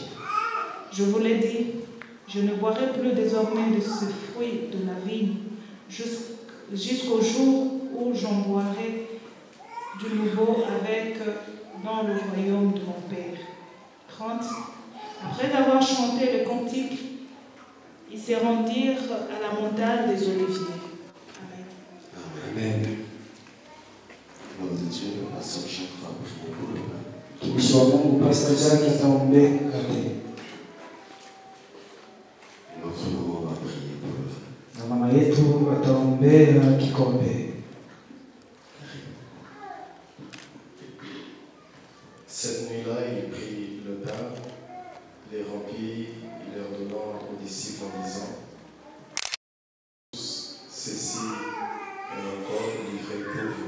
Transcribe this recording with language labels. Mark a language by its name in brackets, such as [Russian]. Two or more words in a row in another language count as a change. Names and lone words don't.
[French] Je vous l'ai dit, je ne boirai plus désormais de ce fruit de la vigne jusqu'au jour où j'en boirai du nouveau avec dans le royaume de mon Père. 30. Après avoir chanté le cantique, ils se rendirent à la montagne des Oliviers. Amen. Amen. Nom de Dieu, la sœur Jacques va vous pour le pain. [Swahili] Mtumishi wa Mungu Pastor Jacques ataombea mkate. [French] Notre maman va prier pour le vin. [Swahili] Na mama yetu ataombea kikombe. [French] Cette nuit-là, il prit le pain, les remplit, il leur donna aux disciples en disant: ceci est mon corps livré pour vous.